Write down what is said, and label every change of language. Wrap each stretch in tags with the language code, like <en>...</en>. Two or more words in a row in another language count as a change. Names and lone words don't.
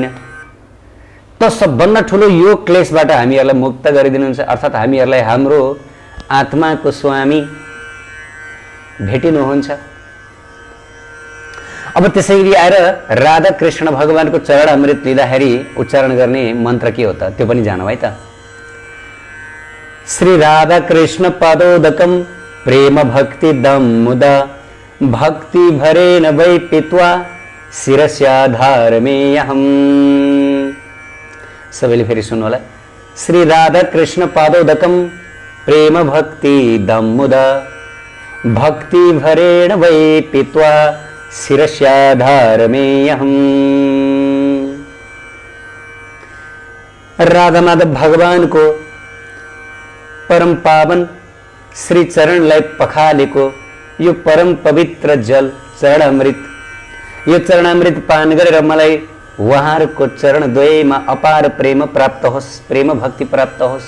<ne>त सबभन्दा ठुलो यो क्लेशबाट हामीहरूलाई मुक्त गरिदिनुहुन्छ, अर्थात् हामीहरूलाई हाम्रो आत्माको स्वामी भेटिनुहुन्छ। अब त्यसैगरी आएर राधा कृष्ण भगवानको चरण अमृत लिँदाखेरि उच्चारण गर्ने मन्त्र के हो त, त्यो पनि जानौँ है त।</ne> <sa>श्री राधा कृष्ण पादोदकम प्रेम भक्ति दम मुदा भक्ति भरेन वै पीत्वा शिरस्याधारमेऽहम्।</sa> <ne>सबैले फेरि सुन्नु होला।</ne> <sa>श्री राधा कृष्ण पादोदकम प्रेम भक्ति दम मुदा भक्ति भरेन वै पीत्वा शिरस्याधारमेऽहम्।</sa> <ne>राधा माधव भगवानको परम पावन श्री चरणलाई पखालेको यो परम पवित्र जल चरण अमृत, यो चरण अमृत पान गरेर मलाई उहाँहरूको चरण द्वयमा अपार प्रेम प्राप्त होस्, प्रेम भक्ति प्राप्त होस्।</ne>